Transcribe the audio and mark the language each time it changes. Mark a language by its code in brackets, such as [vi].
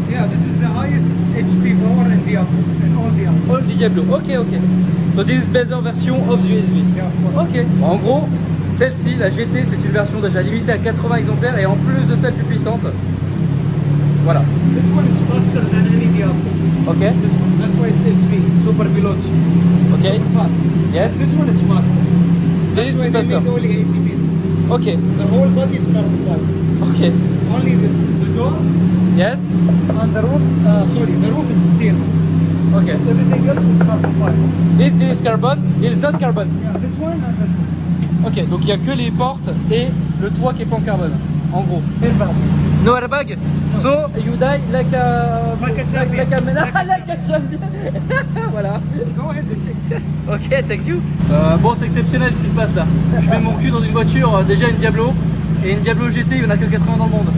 [en] Yeah, this is the highest HP power in Diablo, in all Diablo. [fr] all du Diablo. Ok, ok. [en] So this is better version of the SV. Yeah, of course. Ok. [fr] Bon, en gros, celle-ci, la GT, c'est une version déjà limitée à 80 exemplaires et en plus de ça, plus puissante. Voilà. [en] This one is faster than any Diablo. Ok. This one, that's why it's SV, super velocities. Okay. Super fast. Yes. This one is faster. This That's is why they faster. make only 80 pieces. Ok. The whole body is carbon fiber. Ok. Only the door Yes. and the roof. Sorry, the roof is steel. Ok. Everything else is carbon fiber. This is carbon. This is not carbon. Yeah, this one and this one. Ok. [fr] Donc il n'y a que les portes et le toit qui est pas en carbone. En gros. [en] Airbag. No airbag. So you die like a Like a champion. like a champion. [fr] Voilà. [en] Go ahead and check. Ok, thank you. [fr] Bon, c'est exceptionnel ce qui se passe là. Je mets mon cul dans une voiture, déjà une Diablo, et une Diablo GT, il n'y en a que 80 dans le monde.